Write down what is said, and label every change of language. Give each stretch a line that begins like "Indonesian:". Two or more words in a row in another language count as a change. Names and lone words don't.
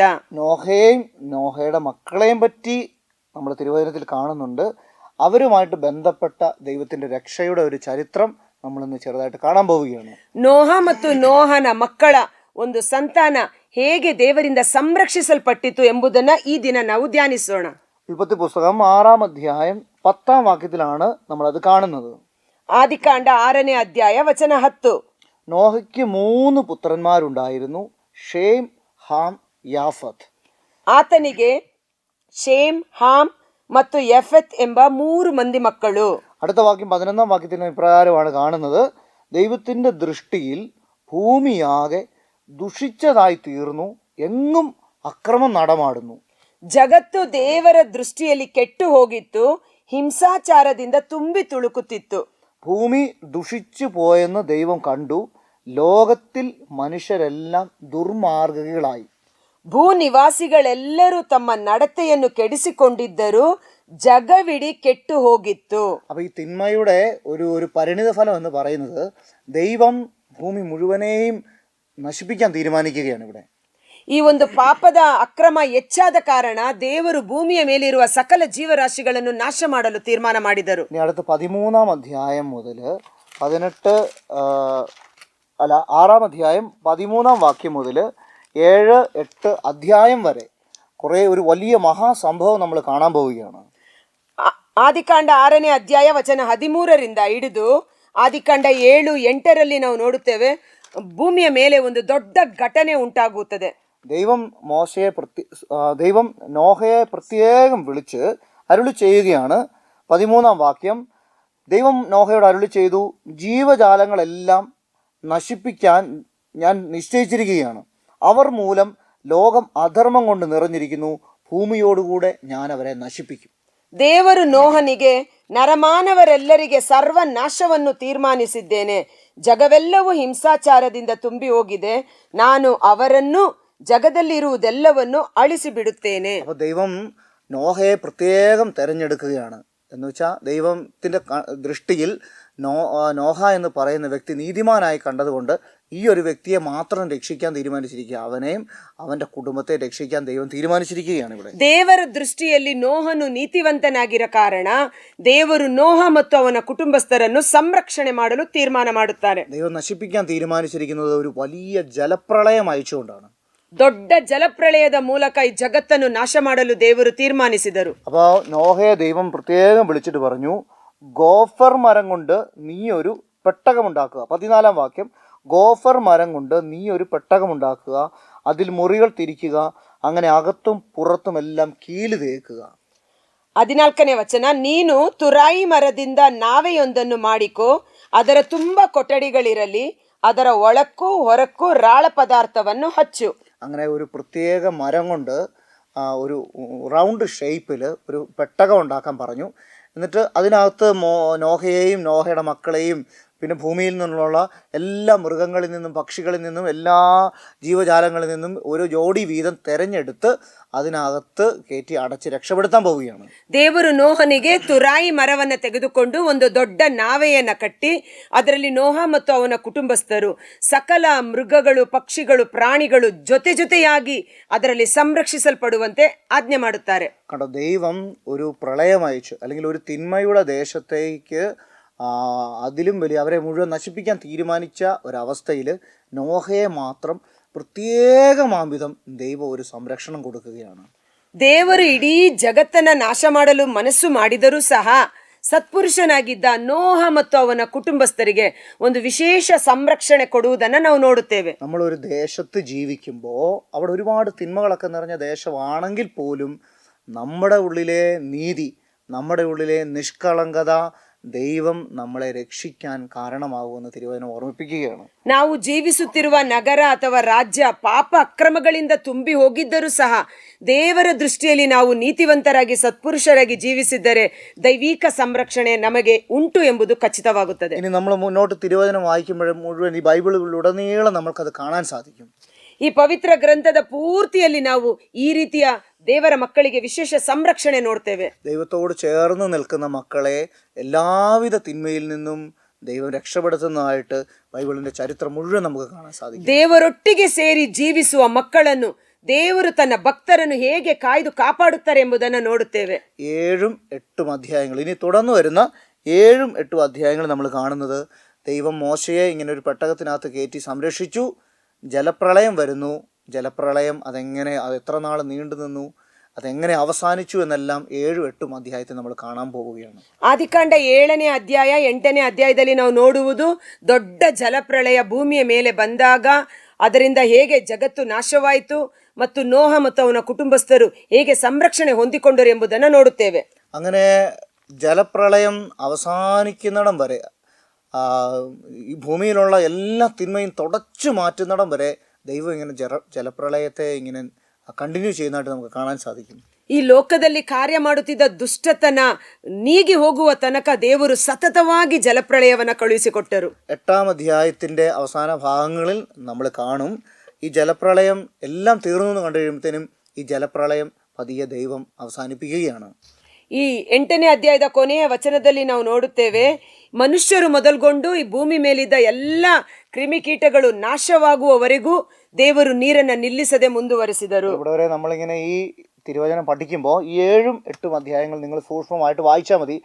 Malayalam: നോഹയെയും നോഹയുടെ മക്കളെയും പറ്റി നമ്മൾ തിരുവചനത്തിൽ കാണുന്നുണ്ട്. അവരുമായിട്ട് ബന്ധപ്പെട്ട ദൈവത്തിന്റെ രക്ഷയുടെ ഒരു ചരിത്രം നമ്മളിന്ന് ചെറുതായിട്ട് കാണാൻ പോവുകയാണ്.
Kannada: ನೋಹ ಮತ್ತು ನೋಹನ ಮಕ್ಕಳ ಒಂದು ಸಂತಾನ ಹೇಗೆ ದೇವರಿಂದ ಸಂರಕ್ಷಿಸಲ್ಪಟ್ಟಿತು ಎಂಬುದನ್ನ ಈ ದಿನ ನಾವು ಧ್ಯಾನಿಸೋಣ.
Malayalam: ഉൽപ്പത്തി പുസ്തകം 6-ാം അധ്യായം 10-ാം വാക്യത്തിലാണ് നമ്മൾ അത് കാണുന്നത്.
Kannada: ಆದಿಕಾಂಡ 6ನೇ ಅಧ್ಯಾಯ ವಚನ 10.
Malayalam: നോഹയ്ക്ക് 3 പുത്രന്മാരുണ്ടായിരുന്നു, ഷേം, ഹാം, യാഫത്ത്.
Kannada: ಆತನಿಗೆ ಶೇಮ್, ಹಾಮ್ ಮತ್ತು ಯಫೆತ್ ಎಂಬ 3 ಮಂದಿ ಮಕ್ಕಳು.
Malayalam: അടുത്ത വാക്യം 11-ാം വാക്യത്തിന് ഇപ്രകാരമാണ് കാണുന്നത്: ദൈവത്തിന്റെ ദൃഷ്ടിയിൽ ഭൂമിയാകെ ദുഷിച്ചതായി തീർന്നു, എങ്ങും അക്രമം നടമാടുന്നു.
Kannada: ಜಗತ್ತು ದೇವರ ದೃಷ್ಟಿಯಲ್ಲಿ ಕೆಟ್ಟು ಹೋಗಿತ್ತು, ಹಿಂಸಾಚಾರದಿಂದ ತುಂಬಿ ತುಳುಕುತ್ತಿತ್ತು.
Malayalam: ഭൂമി ദുഷിച്ചു പോയെന്ന് ദൈവം കണ്ടു, ലോകത്തിൽ മനുഷ്യരെല്ലാം ദുർമാർഗികളായി.
Kannada: ಭೂನಿವಾಸಿಗಳೆಲ್ಲರೂ ತಮ್ಮ ನಡತೆಯನ್ನು ಕೆಡಿಸಿಕೊಂಡಿದ್ದರು, ಜಗವಿಡಿ ಕೆಟ್ಟು ಹೋಗಿತ್ತು.
Malayalam: അപ്പൊ ഈ തിന്മയുടെ ഒരു പരിണിത ഫലം എന്ന് പറയുന്നത് ദൈവം ഭൂമി മുഴുവനെയും നശിപ്പിക്കാൻ തീരുമാനിക്കുകയാണ്. ഇവിടെ
Kannada: ಈ ಒಂದು ಪಾಪದ ಅಕ್ರಮ ಹೆಚ್ಚಾದ ಕಾರಣ ದೇವರು ಭೂಮಿಯ ಮೇಲಿರುವ ಸಕಲ ಜೀವರಾಶಿಗಳನ್ನು ನಾಶ ಮಾಡಲು ತೀರ್ಮಾನ ಮಾಡಿದರು.
Malayalam: ഇനി അടുത്ത 13-ാം അധ്യായം മുതൽ 6-ാം അധ്യായം 13-ാം വാക്യം മുതൽ 7-8 അധ്യായം വരെ ഒരു വലിയ മഹാസംഭവം നമ്മൾ കാണാൻ പോവുകയാണ്. ಆದಿಕಾಂಡ 6ನೇ ಅಧ್ಯಾಯ ವಚನ 13ರಿಂದ ಹಿಡಿದು ಆದಿಕಾಂಡ 7-8 ನಾವು ನೋಡುತ್ತೇವೆ, ಭೂಮಿಯ ಮೇಲೆ ಒಂದು ದೊಡ್ಡ ಘಟನೆ ಉಂಟಾಗುತ್ತದೆ. ദൈവം നോഹയെ പ്രത്യേകം വിളിച്ച് അരുളി ചെയ്യുകയാണ്. 13-ാം വാക്യം: ദൈവം നോഹയോട് അരുളി ചെയ്തു, ജീവജാലങ്ങളെല്ലാം നശിപ്പിക്കാൻ ഞാൻ നിശ്ചയിച്ചിരിക്കുകയാണ്. അവർ മൂലം ലോകം അധർമ്മം കൊണ്ട് നിറഞ്ഞിരിക്കുന്നു, ഭൂമിയോടുകൂടെ ഞാൻ അവരെ നശിപ്പിക്കും.
Kannada: ದೇವರು ನೋಹನಿಗೆ, ನರಮಾನವರೆಲ್ಲರಿಗೆ ಸರ್ವನಾಶವನ್ನು ತೀರ್ಮಾನಿಸಿದ್ದೇನೆ, ಜಗವೆಲ್ಲವೂ ಹಿಂಸಾಚಾರದಿಂದ ತುಂಬಿ ಹೋಗಿದೆ. ನಾನು ಅವರನ್ನು ജഗതല്ലിരുವುതെല്ലವನ್ನು അഴിച്ചു ಬಿಡುತ್ತೇನೆ.
Malayalam: അപ്പോൾ ദൈവം നോഹയെ പ്രത്യേകം തിരഞ്ഞെടുക്കുകയാണ്. എന്ന് വെച്ചാൽ ദൈവത്തിൻ്റെ ദൃഷ്ടിയിൽ നോഹ എന്ന് പറയുന്ന വ്യക്തി നീതിമാനായി കണ്ടതുകൊണ്ട് ഈ ഒരു വ്യക്തിയെ മാത്രം രക്ഷിക്കാൻ തീരുമാനിച്ചിരിക്കുക. അവനെയും അവൻ്റെ കുടുംബത്തെ രക്ഷിക്കാൻ ദൈവം തീരുമാനിച്ചിരിക്കുകയാണ് ഇവിടെ.
Kannada: ದೇವರ ದೃಷ್ಟಿಯಲ್ಲಿ ನೋಹನು ನೀತಿವಂತನಾಗಿರೋ ಕಾರಣ ದೇವರು ನೋಹ ಮತ್ತು ಅವನ ಕುಟುಂಬಸ್ಥರನ್ನು ಸಂರಕ್ಷಣೆ ಮಾಡಲು ತೀರ್ಮಾನ ಮಾಡುತ್ತಾರೆ.
Malayalam: ദൈവം നശിപ്പിക്കാൻ തീരുമാനിച്ചിരിക്കുന്നത് ഒരു വലിയ ജലപ്രളയം അയച്ചുകൊണ്ടാണ്.
Kannada: ದೊಡ್ಡ ಜಲಪ್ರಳಯದ ಮೂಲಕ ಈ ಜಗತ್ತನ್ನು ನಾಶ ಮಾಡಲು ದೇವರು ತೀರ್ಮಾನಿಸಿದರು.
Malayalam: അപ്പോൾ നോഹയെ ദൈവം പ്രത്യേകം വിളിച്ചിട്ട് പറഞ്ഞു, ഗോഫർ മരം കൊണ്ട് നീ ഒരു പെട്ടകമുണ്ടാക്കുക. 14-ാം വാക്യം, ഗോഫർ മരം കൊണ്ട് നീ ഒരു പെട്ടകമുണ്ടാക്കുക, അതിൽ മുറികൾ തിരിക്കുക, അങ്ങനെ അകത്തും പുറത്തും എല്ലാം കീല് തേക്കുക.
Kannada: 14ನೇ ವಚನ, ನೀನು ತುರಾಯಿ ಮರದಿಂದ ನಾವೆಯೊಂದನ್ನು ಮಾಡಿಕೋ, ಅದರ ತುಂಬ ಕೊಠಡಿಗಳಿರಲಿ, ಅದರ ಒಳಕ್ಕೂ ಹೊರಕ್ಕೂ ರಾಳ ಪದಾರ್ಥವನ್ನು ಹಚ್ಚು.
Malayalam: അങ്ങനെ ഒരു പ്രത്യേക മരം കൊണ്ട് ഒരു
English: round shape
Malayalam: ഒരു പെട്ടകം ഉണ്ടാക്കാൻ പറഞ്ഞു. എന്നിട്ട് അതിനകത്ത് നോഹയെയും നോഹയുടെ മക്കളെയും പിന്നെ ഭൂമിയിൽ നിന്നുള്ള എല്ലാ മൃഗങ്ങളിൽ നിന്നും പക്ഷികളിൽ നിന്നും എല്ലാ ജീവജാലങ്ങളിൽ നിന്നും ഒരു ജോഡി വീതം തെരഞ്ഞെടുത്ത് അതിനകത്ത് കയറ്റി അടച്ച് രക്ഷപ്പെടുത്താൻ പോവുകയാണ്.
Kannada: ದೇವರು ನೋಹನಿಗೆ ತುರಾಯಿ ಮರವನ್ನು ತೆಗೆದುಕೊಂಡು ಒಂದು ದೊಡ್ಡ ನಾವೆಯನ್ನು ಕಟ್ಟಿ ಅದರಲ್ಲಿ ನೋಹ ಮತ್ತು ಅವನ ಕುಟುಂಬಸ್ಥರು ಸಕಲ ಮೃಗಗಳು പക്ഷിಗಳು ಪ್ರಾಣಿಗಳು ಜೊತೆಯಾಗಿ ಅದರಲ್ಲಿ സംരക്ഷിಸಲ್ಪಡುವಂತೆ ಆಜ್ಞೆ ಮಾಡುತ್ತಾರೆ.
Malayalam: കണ്ടോ, ദൈവം ഒരു പ്രളയം അയച്ചു, അല്ലെങ്കിൽ ഒരു തിന്മയുടെ ദേശത്തേക്ക് അതിലും വലിയ അവരെ മുഴുവൻ നശിപ്പിക്കാൻ തീരുമാനിച്ച ഒരവസ്ഥയിൽ നോഹയെ മാത്രം പ്രത്യേകമാംവിധം ദൈവം ഒരു സംരക്ഷണം കൊടുക്കുകയാണ്.
Kannada: ದೇವರು ಇಡೀ ಜಗತ್ತನ್ನ ನಾಶ ಮಾಡಲು ಮನಸ್ಸು ಮಾಡಿದರೂ ಸಹ ಸತ್ಪುರುಷನಾಗಿದ್ದ ನೋಹ ಮತ್ತು ಅವನ ಕುಟುಂಬಸ್ಥರಿಗೆ ಒಂದು ವಿಶೇಷ ಸಂರಕ್ಷಣೆ ಕೊಡುವುದನ್ನು ನಾವು ನೋಡುತ್ತೇವೆ.
Malayalam: നമ്മളൊരു ദേശത്ത് ജീവിക്കുമ്പോൾ അവിടെ ഒരുപാട് തിന്മകളൊക്കെ നിറഞ്ഞ ദേശമാണെങ്കിൽ പോലും നമ്മുടെ ഉള്ളിലെ നീതി, നമ്മുടെ ഉള്ളിലെ നിഷ്കളങ്കത ദൈവം നമ്മളെ രക്ഷിക്കാൻ കാരണമാകുമെന്ന് തിരുവചനം ഓർമ്മിപ്പിക്കുകയാണ്.
Kannada: ನಾವು ಜೀವಿಸುತ್ತಿರುವ ನಗರ ಅಥವಾ ರಾಜ್ಯ ಪಾಪ ಅಕ್ರಮಗಳಿಂದ ತುಂಬಿ ಹೋಗಿದ್ದರೂ ಸಹ ದೇವರ ದೃಷ್ಟಿಯಲ್ಲಿ ನಾವು ನೀತಿವಂತರಾಗಿ ಸತ್ಪುರುಷರಾಗಿ ಜೀವಿಸಿದ್ದರೆ ದೈವಿಕ ಸಂರಕ್ಷಣೆ ನಮಗೆ ಉಂಟು ಎಂಬುದು ಖಚಿತವಾಗುತ್ತದೆ.
Malayalam: ഇനി നമ്മൾ മുന്നോട്ട് തിരുവചനം വായിക്കുമ്പോഴും മുഴുവൻ ഈ ബൈബിളിലുടനീളം നമ്മൾക്കത് കാണാൻ സാധിക്കും.
Kannada: ಈ ಪವಿತ್ರ ಗ್ರಂಥದ ಪೂರ್ತಿಯಲ್ಲಿ ನಾವು ಈ ರೀತಿಯ ದೇವರ ಮಕ್ಕಳಿಗೆ ವಿಶೇಷ ಸಂರಕ್ಷಣೆ ನೋಡ್ತೇವೆ.
Malayalam: ദൈവത്തോട് ചേർന്ന് നിൽക്കുന്ന മക്കളെ എല്ലാവിധ തിന്മയിൽ നിന്നും ദൈവം രക്ഷപ്പെടുത്തുന്നതായിട്ട് ബൈബിളിന്റെ ചരിത്രം മുഴുവൻ നമുക്ക് കാണാൻ സാധിക്കും.
Kannada: ದೇವರೊಟ್ಟಿಗೆ ಸೇರಿ ಜೀವಿಸುವ ಮಕ್ಕಳನ್ನು ದೇವರು ತನ್ನ ಭಕ್ತರನ್ನು ಹೇಗೆ ಕಾಯ್ದು ಕಾಪಾಡುತ್ತಾರೆ ಎಂಬುದನ್ನು ನೋಡುತ್ತೇವೆ.
Malayalam: 7-8 അധ്യായങ്ങൾ, ഇനി തുടർന്ന് വരുന്ന 7-8 അധ്യായങ്ങൾ നമ്മൾ കാണുന്നത് ദൈവം മോശയെ ഇങ്ങനെ ഒരു പെട്ടകത്തിനകത്ത് കയറ്റി സംരക്ഷിച്ചു. ജലപ്രളയം വരുന്നു. ജലപ്രളയം അത് എത്ര നാൾ നീണ്ടു നിന്നു, അതെങ്ങനെ അവസാനിച്ചു എന്നെല്ലാം 7-8 അധ്യായത്തിൽ നമ്മൾ കാണാൻ പോവുകയാണ്.
Kannada: ಆದಿಕಾಂಡ 7ನೇ ಅಧ್ಯಾಯ 8ನೇ ಅಧ್ಯಾಯದಲ್ಲಿ ನಾವು ನೋಡುವುದು ದೊಡ್ಡ ಜಲಪ್ರಳಯ ಭೂಮಿಯ ಮೇಲೆ ಬಂದಾಗ ಅದರಿಂದ ಹೇಗೆ ಜಗತ್ತು ನಾಶವಾಯಿತು ಮತ್ತು ನೋಹ ಮತ್ತು ಅವನ ಕುಟುಂಬಸ್ಥರು ಹೇಗೆ ಸಂರಕ್ಷಣೆ ಹೊಂದಿಕೊಂಡರು ಎಂಬುದನ್ನು ನೋಡುತ್ತೇವೆ.
Malayalam: അങ്ങനെ ജലപ്രളയം അവസാനിക്കുന്നിടം വരെ ഈ ഭൂമിയിലുള്ള എല്ലാ തിന്മയും തുടച്ചു മാറ്റുന്നിടം വരെ ദൈവം ഇങ്ങനെ ജലപ്രളയത്തെ ഇങ്ങനെ കണ്ടിന്യൂ ചെയ്യുന്നതായിട്ട് നമുക്ക് കാണാൻ സാധിക്കും.
Kannada: ಈ ಲೋಕದಲ್ಲಿ ಕಾರ್ಯ ಮಾಡುತ್ತಿದ್ದ ದುಷ್ಟತನ ನೀಗಿ ಹೋಗುವ ತನಕ ದೇವರು ಸತತವಾಗಿ ಜಲಪ್ರಳಯವನ್ನು ಕಳುಹಿಸಿಕೊಟ್ಟರು.
Malayalam: 8-ാം അധ്യായത്തിന്റെ അവസാന ഭാഗങ്ങളിൽ നമ്മൾ കാണും ഈ ജലപ്രളയം എല്ലാം തീർന്നു എന്ന് കണ്ടു കഴിയുമ്പോഴത്തേനും ഈ ജലപ്രളയം പതിയെ ദൈവം അവസാനിപ്പിക്കുകയാണ്.
Kannada: ಈ 8ನೇ ಅಧ್ಯಾಯದ ಕೊನೆಯ ವಚನದಲ್ಲಿ ನಾವು ನೋಡುತ್ತೇವೆ, ಮನುಷ್ಯರು ಮೊದಲ್ಗೊಂಡು ಈ ಭೂಮಿ ಮೇಲಿದ್ದ ಎಲ್ಲ ಕ್ರಿಮಿಕೀಟಗಳು ನಾಶವಾಗುವವರೆಗೂ ದೇವರು ನೀರನ್ನು ನಿಲ್ಲಿಸದೆ ಮುಂದುವರಿಸಿದರು.
Malayalam: ഇവിടെ വരെ നമ്മളിങ്ങനെ ഈ തിരുവചനം പഠിക്കുമ്പോൾ ഈ 7-8 അധ്യായങ്ങൾ നിങ്ങൾ സൂക്ഷ്മമായിട്ട് വായിച്ചാൽ മതി.